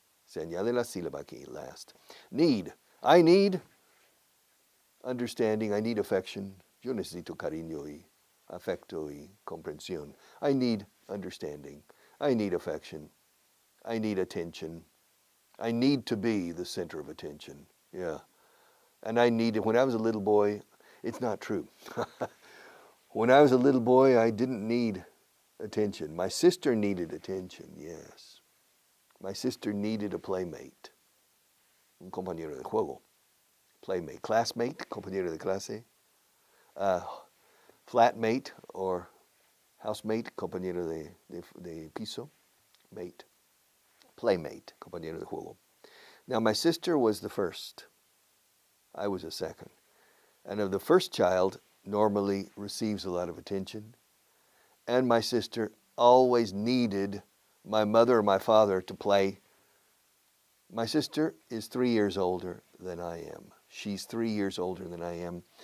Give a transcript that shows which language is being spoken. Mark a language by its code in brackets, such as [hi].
[es] Se añade la sílaba aquí, last. [en] Need. I need understanding. I need affection. [es] Yo necesito cariño y afecto y comprensión. [en] I need understanding. I need affection. I need attention. I need to be the center of attention. Yeah. And I needed, when I was a little boy, it's not true. When I was a little boy, I didn't need attention. My sister needed attention, yes. My sister needed a playmate. [es] Un compañero de juego. Playmate. Classmate, compañero de clase. Flatmate or housemate, compañero de piso, mate, playmate, compañero de juego. [en] Now my sister was the first. I was a second. And of the first child normally receives a lot of attention. And my sister always needed my mother or my father to play. My sister is 3 years older than I am. She's 3 years older than I am.